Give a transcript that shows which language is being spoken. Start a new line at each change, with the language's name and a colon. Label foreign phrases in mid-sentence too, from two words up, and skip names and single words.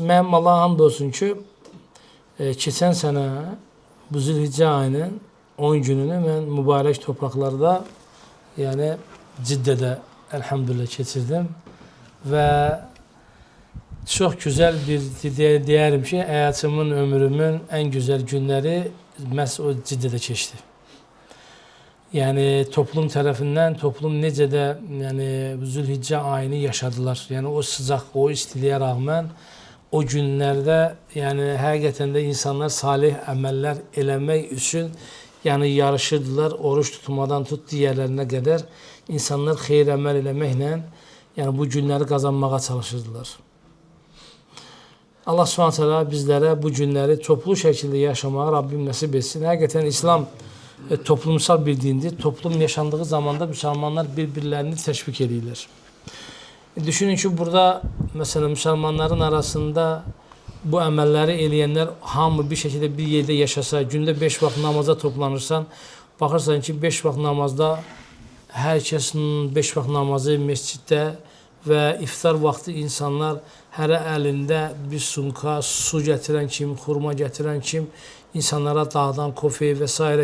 Turkish: Mənim Allah'a hamd olsun ki geçen sene bu Zülhicce ayının 10 gününü ben mübarek topraklarda yani Cidde'de elhamdülillah geçirdim ve çok güzel bir diyelim ki hayatımın, ömrümün en güzel günleri məhz o Cidde'de geçti. Yani toplum tarafından toplum
Azerbaijani: necə də
Turkish: yani Zülhicce ayını yaşadılar. Yani o sıcak, o istiliğe rağmen o günlerde yani
Azerbaijani: həqiqətən də insanlar salih əməllər eləmək üçün
Turkish: yani yarışırdılar. Oruç tutmadan tut diğerlerine kadar insanlar
Azerbaijani: xeyir əməl eləməklə
Turkish: yani bu günleri kazanmağa çalışırdılar. Allah Subhanahu teala bizlere bu günleri toplu şekilde yaşamağa Rabbim nasip etsin. Hakikaten İslam toplumsal bir dindir. Toplum yaşandığı zamanda Müslümanlar birbirlerini teşvik edirlər.
Azerbaijani: Düşünün ki, burada mesela Müslümanların arasında bu əməlləri eləyənlər hamı bir şəkildə bir yerdə yaşasa, gündə 5 vaxt namaza toplanırsan, baxırsan ki, 5 vaxt namazda hər kəsin 5 vaxt namazı məsciddə və iftar vaxtı insanlar hərə əlində bir sumka, su gətirən kim, xurma gətirən kim, insanlara dağdan, kofe və s.